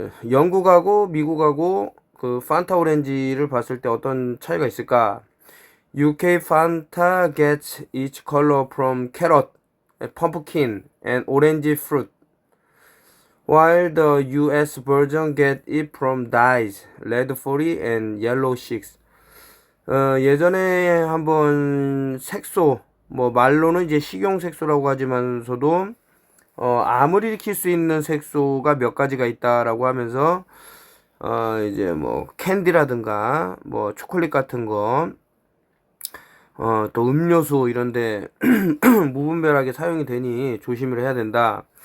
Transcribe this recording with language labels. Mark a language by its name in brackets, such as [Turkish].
[Korean] 영국하고 미국하고 그 판타 오렌지를 봤을 때 어떤 차이가 있을까? [English] UK Fanta gets its color from carrot, pumpkin, and orange fruit, while the US version gets it from dyes, red 40 and yellow 6. [Korean] 예전에 한번 색소, 뭐 말로는 이제 식용 색소라고 하지만서도 암을 일으킬 수 있는 색소가 몇 가지가 있다라고 하면서 이제 뭐 캔디라든가 뭐 초콜릿 같은 거, 또 음료수 이런데 무분별하게 사용이 되니 조심을 해야 된다.